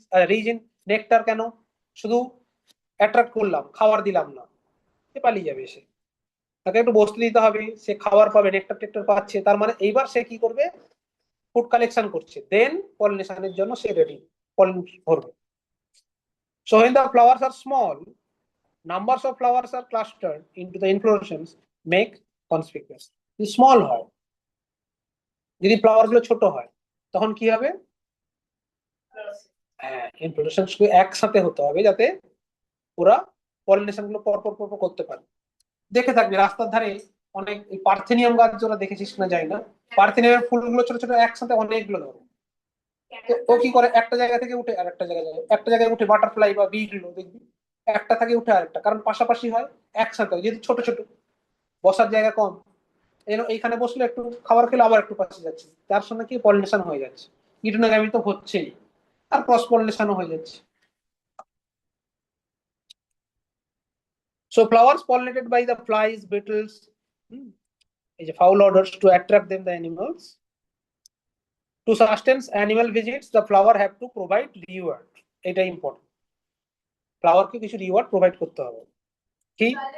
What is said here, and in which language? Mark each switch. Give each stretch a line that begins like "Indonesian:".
Bangla: Reason, nectar কেন, শুধু attract করলাম, খাবার দিলাম না, সে পালিয়ে যাবে, সে তাকে একটু বসতে দিতে হবে, সে খাবার পাবে, নেকটার টেকটার পাচ্ছে, তার মানে এইবার সে কি করবে, ফুড কালেকশন করছে, দেন পলিনেশনের জন্য সে রেডি, পলিন ভরবে।
English: So when the flowers are small, numbers of flowers are clustered into the inflorescence make conspicuous.
Bangla: যদি স্মল হয়, যদি ফ্লাওয়ার গুলো ছোট হয়, তখন কি হবে? হ্যাঁ, ইনফ্লোরেসেন্স গুলো একসাথে হতে হবে যাতে ওরা পলিনেশন গুলো পরপর পরপর করতে পারে। দেখে থাকবে রাস্তার ধারে অনেক পার্থেনিয়াম গাছ, ওরা দেখেছিস না যায় না, পার্থেনিয়ামের ফুলগুলো ছোট ছোট একসাথে অনেকগুলো ধরে। তো ও কি করে, একটা জায়গা থেকে উঠে আর একটা জায়গায় যায়, একটা জায়গায় উঠে বাটারফ্লাই বা বি গুলো দেখবি একটা থেকে উঠে আরেকটা, কারণ পাশাপাশি হয়, একসাথে হয়, যেহেতু ছোট ছোট, বসার জায়গা কম, এইখানে বসলে একটু খাবার খেলে আবার একটু পাশে যাচ্ছে, তার সঙ্গে কি পলিনেশন হয়ে যাচ্ছে, গিটনোগামি তো হচ্ছেই, আর ক্রস পলিনেশনও হয়ে যাচ্ছে।
English: So flowers pollinated by the flies, beetles, is a foul orders to attract them the animals. To sustain animal visits, the flower have to provide reward.
Bangla: এটা ইম্পর্টেন্ট, ফ্লাওয়ার কে কিছু রিওয়ার্ড প্রোভাইড করতে হবে। কি?